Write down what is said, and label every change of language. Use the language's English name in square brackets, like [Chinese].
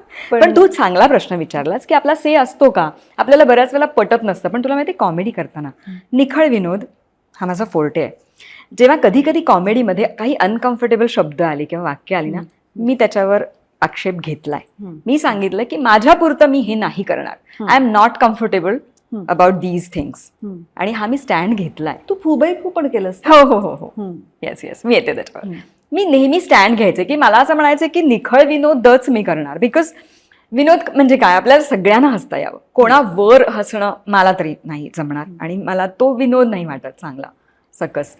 [Marathi] पण तू चांगला प्रश्न विचारलास की आपला से असतो का? आपल्याला बऱ्याच वेळेला पटत नसतं. पण तुला माहिती, कॉमेडी करताना निखळ विनोद हा माझा फोर्टे आहे. जेव्हा कधी कधी कॉमेडीमध्ये काही अनकम्फर्टेबल शब्द आले किंवा वाक्य आली ना, मी त्याच्यावर आक्षेप घेतलाय. मी सांगितलं की माझ्यापुरतं मी हे नाही करणार. [English] I am not comfortable about these things. [Marathi] आणि हा मी स्टँड घेतलाय. तू फुबई पण केलंस. हो हो हो हो, येस येस, मी येते त्याच्यावर. मी नेहमी स्टँड घ्यायचे की मला असं म्हणायचं की निखळ विनोदच मी करणार. बिकॉज विनोद म्हणजे काय, आपल्याला सगळ्यांना हसता यावं. कोणावर हसणं मला तरी नाही जमणार, आणि मला तो विनोद नाही वाटत चांगला सकस.